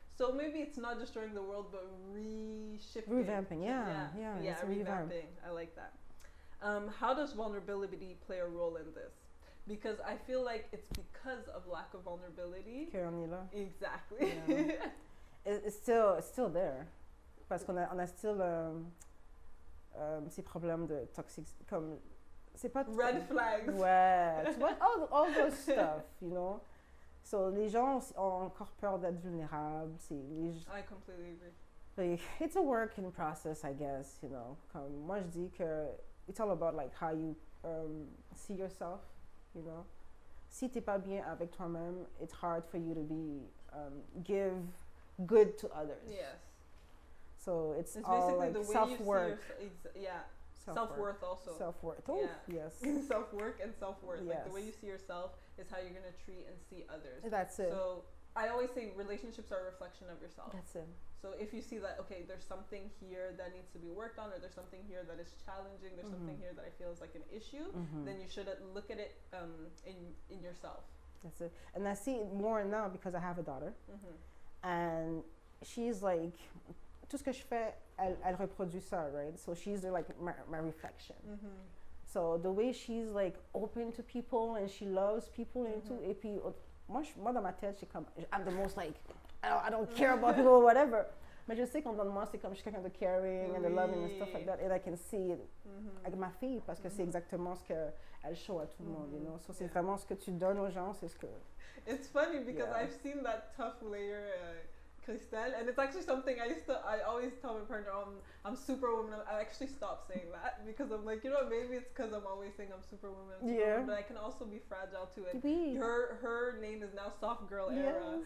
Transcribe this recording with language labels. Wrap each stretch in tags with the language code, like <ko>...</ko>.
<en>So maybe it's not destroying the world, but revamping. Yeah, revamping. I like that. How does vulnerability play a role in this? because I feel like it's because of lack of vulnerability.</en> <fr>qu'on est là.</fr> <en>Exactly. Yeah. It's still there.</en> <fr>Parce qu'on a still ces problèmes de toxic, comme c'est pas</fr> <en>Red flags.</en> <fr>Ouais, tu vois,</fr> <en>all those stuff, you know.</en> <fr>So les gens ont encore peur d'être vulnérables.</fr> <en>I completely agree. Like, it's a work in process, I guess, you know.</en> <fr>Comme moi je dis que</fr> <en>it's all about like how you see yourself, you know.</en> <fr>Si t'es pas bien avec toi-même,</fr> <en>it's hard for you to be give good to others. Yes. So it's basically all like the way self-work. you see self-worth also. Self-worth. Oh, yeah. yes. Self-work and self-worth. Yes. Like the way you see yourself is how you're gonna treat and see others. That's it. So I always say relationships are a reflection of yourself. That's it. So if you see that, okay, there's something here that needs to be worked on, or there's something here that is challenging, there's something here that I feel is like an issue, then you should look at it in yourself. That's it. And I see it more now because I have a daughter. And she's like,</en> <fr>tout ce que je fais, elle reproduit ça,</fr> <en>right? So she's like my reflection. So the way she's like open to people and she loves people and tout,</en> <fr>et puis moi dans ma tête, c'est comme,</fr> <en>I'm the most like, I don't care about people or whatever.</en> <fr>Mais je sais qu'en dedans de moi, c'est comme je suis quelqu'un de</fr> <en>caring and the loving and stuff like that. And I can see it</en> <fr>avec ma fille parce que c'est exactement ce qu'elle show à tout le monde,</fr> <en>you know.</en> <fr>So c'est vraiment ce que tu donnes aux gens, c'est ce que...</fr> <en>It's funny because I've seen that tough layer, Christelle, and it's actually something I always tell my partner, I'm superwoman. I actually stopped saying that because I'm like, you know, maybe it's because I'm always saying I'm superwoman, but I can also be fragile too. And her name is now soft girl era.</en>